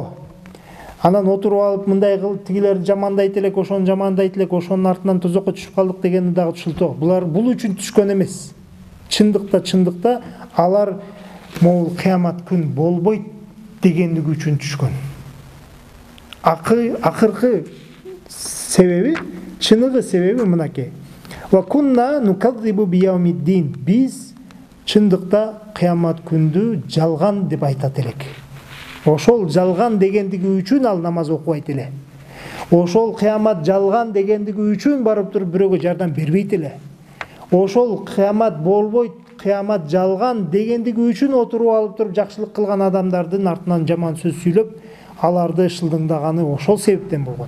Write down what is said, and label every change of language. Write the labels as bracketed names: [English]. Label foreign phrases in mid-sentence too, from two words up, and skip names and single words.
[Kyrgyz] Анан отуруп алып мындай кыл, тигилерди жамандайт элек, ошону жамандайт элек, ошонун артынан тозокко түшүп калдык дегени дагы шылтоо. Булар бул үчүн түшкөн эмес. Чындыкта алар могул кыямат күн болбойт дегендиги үчүн түшкөн. Акыркы себеби, чыныгы себеби мынакей. [Arabic] وَكُنَّا نُكَذِّبُ بِيَوْمِ الدِّينِ. [Kyrgyz] Биз чындыкта кыямат күндү жалган деп айтат элек. Ошол жалган дегендиги үчүн ал намаз окубайт эле. Ошол кыямат жалган дегендиги үчүн барып туруп бирөөгө жардам бербейт эле. Ошол кыямат болбойт, кыямат жалган дегендиги үчүн отуруп алып туруп жакшылык кылган адамдардын артынан жаман сөз сүйлөп, аларды шылдыңдаганы ошол себептен болгон.